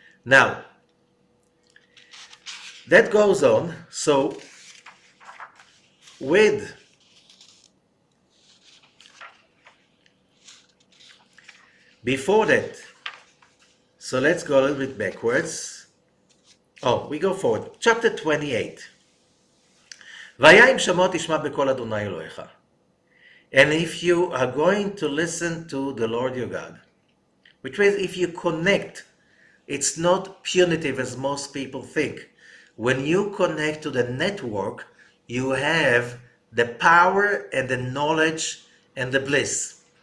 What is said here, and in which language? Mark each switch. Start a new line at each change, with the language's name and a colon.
English: Now, that goes on. So, with before that, so let's go a little bit backwards. Oh, we go forward. Chapter 28.
Hebrew: והיה אם שמוע תשמע בקול אדוני אלוהיך.
English: And if you are going to listen to the Lord your God, which means if you connect, it's not punitive as most people think. When you connect to the network, you have the power and the knowledge and the bliss.